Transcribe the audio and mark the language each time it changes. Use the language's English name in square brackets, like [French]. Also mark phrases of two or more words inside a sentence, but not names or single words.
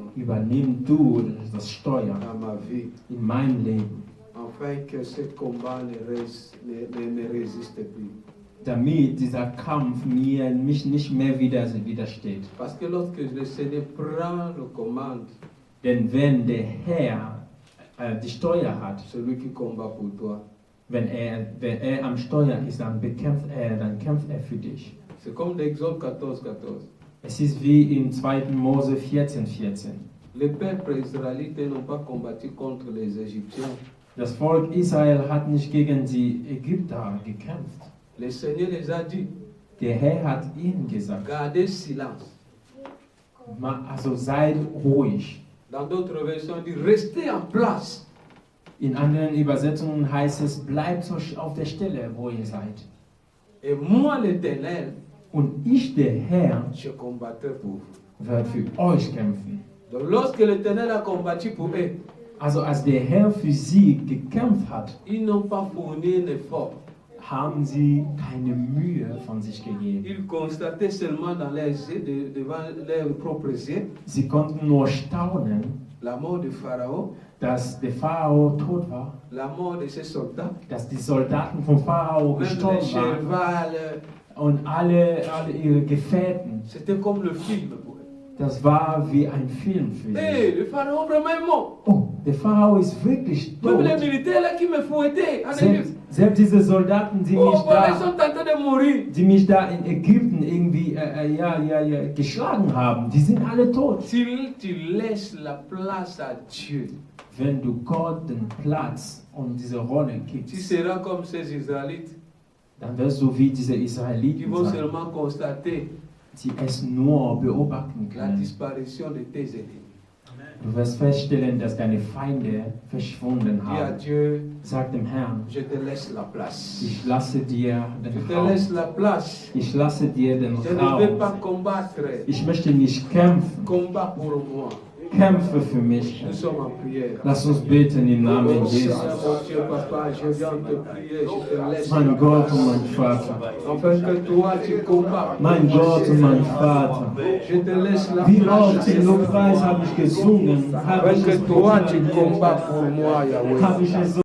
[German] übernimm du das Steuer [French] dans ma vie, [German] in mein Leben, [French] afin que ce combat ne résiste plus. [German] damit dieser Kampf mich nicht mehr widersteht. [French] Parce que lorsque le Seigneur prend le commande, [German] Denn wenn der Herr die Steuer hat, [French] celui qui combat pour toi, [German] wenn er am Steuer ist, dann kämpft er für dich. [French] c'est comme l'Exode 14, 14. [German] Es ist wie in 2. Mose 14,14. [French] Les peuples israélites n'ont pas combattu contre les Égyptiens. [German] Das Volk Israel hat nicht gegen die Ägypter gekämpft. [French] Le Seigneur les a dit, [German] Der Herr hat ihnen gesagt, [French] gardez silence. [German] also seid ruhig. [French] Dans d'autres versions, il dit, restez en place. [German] In anderen Übersetzungen heißt es, bleibt auf der Stelle, wo ihr seid. [French] Et moi, l'Éternel, [German] Und ich, der Herr, [French] je combattrai pour vous. [German] werde für euch kämpfen. [French] Donc lorsque l'Éternel a combattu pour eux, [German] Also als der Herr für sie gekämpft hat, [French] ils n'ont pas fourni un effort. [German] haben sie keine Mühe von sich gegeben. [French] Ils constataient seulement dans leurs yeux, devant leurs propres yeux, [German] Sie konnten nur staunen, [French] la mort de Pharaon, [German] dass der Pharao tot war, [French] la mort de ses soldats, [German] dass die Soldaten vom Pharao [French] même les [German] gestorben waren [French] chevals. [German] und alle ihre Gefährten. [French] C'était comme le film pour eux. [German] Das war wie ein Film für [French] Hey, [German] sie. [French] le Pharaon vraiment est mort. [German] Oh, der Pharao ist wirklich [French] Même les [German] tot. [French] militaires là qui me fouettaient en [German] Selbst, [French] Égypte. [German] selbst diese Soldaten, [French] Oh, voilà, ils sont en train de mourir. [German] die mich da in Ägypten irgendwie geschlagen haben, die sind alle tot. [French] Si tu laisses la place à Dieu, [German] Wenn du Gott den Platz und diese Rolle [French] tu [German] gibst, [French] seras comme ces Israélites [German] dann wirst du wie diese [French] qui [German] Israeliten [French] vont [German] sein, [French] seulement constater [German] die es nur beobachten [French] la [German] können. [French] disparition de tes ennemis. [German] Du wirst feststellen, dass deine Feinde verschwunden [French] Dis à [German] haben. [French] Dieu, [German] Sag dem Herrn, [French] je te laisse la place. [German] ich lasse dir [French] Je [German] den [French] te [German] Raum. [French] laisse la place. [German] Ich lasse dir den [French] Je ne vais pas [German] Raum. [French] combattre. [German] Ich möchte nicht kämpfen. [French] Combat pour moi. [German] Kämpfe für mich. [French] Nous sommes en prière. [German] Lass uns beten im Namen [French] Oh [German] Jesus. [French] Seigneur, mon Dieu, Papa, je viens te prier, je te laisse [German] Mein [French] la [German] Gott und [French] place. [German] mein Vater. [French] Afin que toi tu combats. [German] Mein Gott und mein Vater. [French] Je te laisse la [German] Wie oft [French] place. [German] im Lobpreis habe ich gesungen, habe [French] Afin [German] ich [French] que [German] es [French] toi tu [German] proklamiert, [French] combats pour moi, Yahweh. [German] habe ich es so